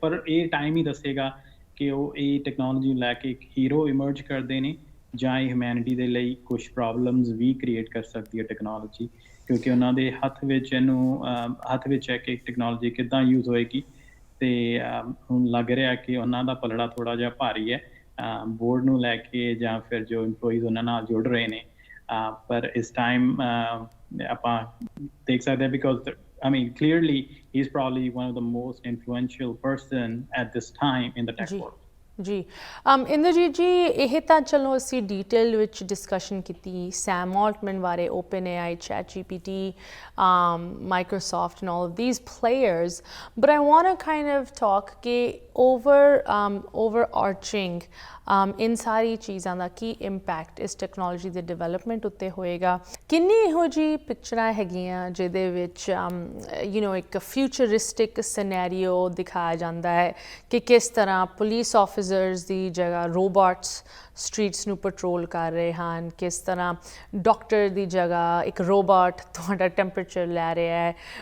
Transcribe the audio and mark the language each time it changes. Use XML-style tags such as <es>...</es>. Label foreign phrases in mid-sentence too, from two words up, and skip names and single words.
<pa>ਪਰ ਇਹ ਟਾਈਮ ਹੀ ਦੱਸੇਗਾ ਕਿ ਉਹ ਇਹ ਟੈਕਨੋਲੋਜੀ ਨੂੰ ਲੈ ਕੇ ਇੱਕ</pa> <en>hero emerge</en> <pa>ਕਰਦੇ ਨੇ ਜਾਂ ਇਹ ਹਿਊਮੈਨਿਟੀ ਦੇ ਲਈ ਕੁਛ ਪ੍ਰੋਬਲਮਸ ਵੀ ਕ੍ਰੀਏਟ ਕਰ ਸਕਦੀ ਹੈ ਟੈਕਨੋਲੋਜੀ, ਕਿਉਂਕਿ ਉਹਨਾਂ ਦੇ ਹੱਥ ਵਿੱਚ ਹੈ ਕਿ ਟੈਕਨੋਲੋਜੀ ਕਿੱਦਾਂ ਯੂਜ਼ ਹੋਏਗੀ। ਤੇ ਹੁਣ ਲੱਗ ਰਿਹਾ ਕਿ ਉਹਨਾਂ ਦਾ ਪਲੜਾ ਥੋੜਾ ਜਿਹਾ ਭਾਰੀ ਹੈ ਬੋਰਡ ਨੂੰ ਲੈ ਕੇ ਜਾਂ ਫਿਰ ਜੋ EMPLOYEES ਉਹਨਾਂ ਨਾਲ ਜੁੜ ਰਹੇ ਨੇ। ਪਰ ਇਸ ਟਾਈਮ ਆਪਾਂ ਦੇਖ ਸਕਦੇ ਹਾਂ</pa> <en>ਬਿਕੋਜ਼ I mean, clearly, he's probably one of the most influential person at this time in the tech world.</en> <pa>ਜੀ ਇੰਦਰਜੀਤ ਜੀ, ਇਹ ਤਾਂ ਚਲੋ ਅਸੀਂ ਡੀਟੇਲ ਵਿੱਚ ਡਿਸਕਸ਼ਨ ਕੀਤੀ ਸੈਮ ਆਲਟਮੈਨ ਬਾਰੇ,</pa> <en>OpenAI, ChatGPT, Microsoft and all of these players, but I want to kind of talk ਕਿ overarching in</en> <pa>ਸਾਰੀ ਚੀਜ਼ਾਂ ਦਾ ਕੀ ਇੰਪੈਕਟ ਇਸ ਟੈਕਨੋਲੋਜੀ ਦੇ ਡਿਵੈਲਪਮੈਂਟ ਉੱਤੇ ਹੋਏਗਾ। ਕਿੰਨੀ ਇਹੋ ਜਿਹੀ ਪਿਕਚਰਾਂ ਹੈਗੀਆਂ ਜਿਹਦੇ ਵਿੱਚ ਇੱਕ ਫਿਊਚਰਿਸਟਿਕ ਸਿਨੈਰੀਓ ਦਿਖਾਇਆ ਜਾਂਦਾ ਹੈ ਕਿ ਕਿਸ ਤਰ੍ਹਾਂ ਪੁਲਿਸ ਆਫਿਸਰਸ ਦੀ ਜਗ੍ਹਾ ਰੋਬੋਟਸ ਸਟਰੀਟਸ ਨੂੰ ਪੈਟਰੋਲ ਕਰ ਰਹੇ ਹਨ, ਕਿਸ ਤਰ੍ਹਾਂ ਡਾਕਟਰ ਦੀ ਜਗ੍ਹਾ ਇੱਕ ਰੋਬੋਟ ਤੁਹਾਡਾ ਟੈਂਪਰੇਚਰ ਲੈ ਰਿਹਾ ਹੈ।</pa>